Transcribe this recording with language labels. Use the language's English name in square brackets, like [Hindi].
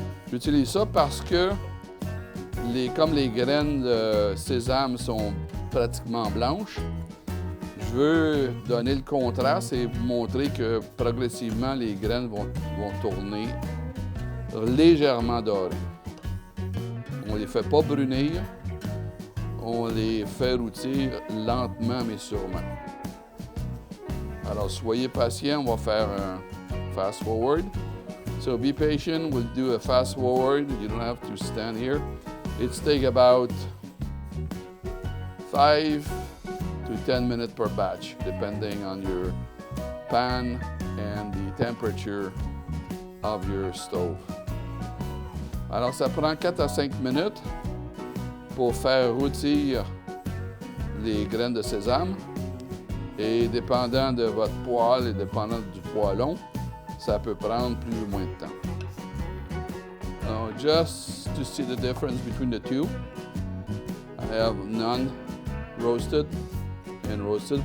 [French] J'utilise ça parce que comme les graines de sésame sont pratiquement blanches, je veux donner le contraste et montrer que progressivement les graines vont tourner légèrement dorées. On ne les fait pas brunir. On les fait rôtir lentement mais sûrement. Alors, soyez patient, on va faire un fast forward. [English] So be patient, we'll do a fast forward. You don't have to stand here. It's take about 5 to 10 minutes per batch, depending on your pan and the temperature of your stove. [French] Alors, ça prend 4 à 5 minutes pour faire rôtir les graines de sésame. Et dépendant de votre poêle et dépendant du poêlon, ça peut prendre plus ou moins de temps. [English] Just to see the difference between the two, I have non-roasted and roasted.